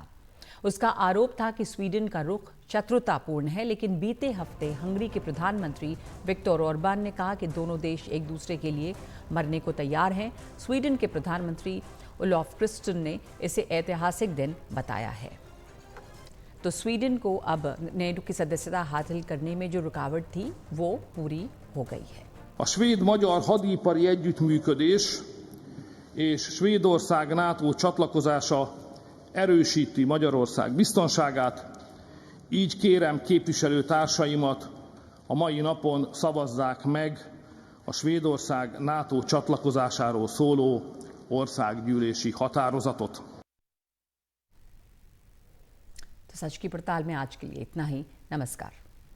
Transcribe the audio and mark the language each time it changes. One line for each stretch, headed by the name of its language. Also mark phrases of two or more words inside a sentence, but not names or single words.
Hindi: उसका आरोप था कि स्वीडन का रुख शत्रुतापूर्ण है, लेकिन बीते हफ्ते हंगरी के प्रधानमंत्री विक्टर ओरबान ने कहा कि दोनों देश एक दूसरे के लिए मरने को तैयार हैं। स्वीडन के प्रधानमंत्री उलॉफ क्रिस्टन ने इसे ऐतिहासिक दिन बताया है। तो स्वीडन को अब नेटो की सदस्यता हासिल करने में जो रुकावट थी वो पूरी हो गई है।
Hungarian: A svéd-magyar hadipari együttműködés és Svédország NATO csatlakozása erősíti Magyarország biztonságát Így kérem képviselőtársaimat, a mai napon szavazzák meg a Svédország NATO csatlakozásáról szóló országgyűlési határozatot.
Hindi: तो सच की पड़ताल में आज के लिए इतना ही। नमस्कार।